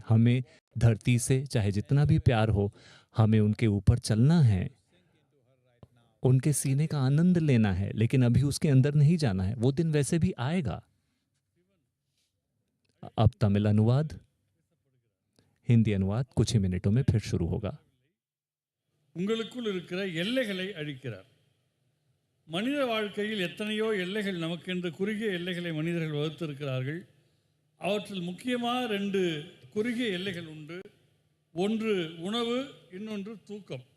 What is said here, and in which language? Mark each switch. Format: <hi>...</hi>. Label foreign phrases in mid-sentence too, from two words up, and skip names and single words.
<hi>हमें धरती से चाहे जितना भी प्यार हो, हमें उनके ऊपर चलना है, उनके सीने का आनंद लेना है, लेकिन अभी उसके अंदर नहीं जाना है। वो दिन वैसे भी आएगा। अब तमिल अनुवाद, हिंदी अनुवाद कुछ ही मिनटों में फिर शुरू होगा।</hi> <ta>உங்களுக்குள் இருக்கிற எல்லைகளை அழிக்கிறார். மனித வாழ்க்கையில் எத்தனையோ எல்லைகள் நமக்கென்று குறுகிய எல்லைகளை மனிதர்கள் வகுத்திருக்கிறார்கள். அவற்றில் முக்கியமாக 2 குறுகிய எல்லைகள் உண்டு. ஒன்று உணவு, இன்னொன்று தூக்கம்.</ta>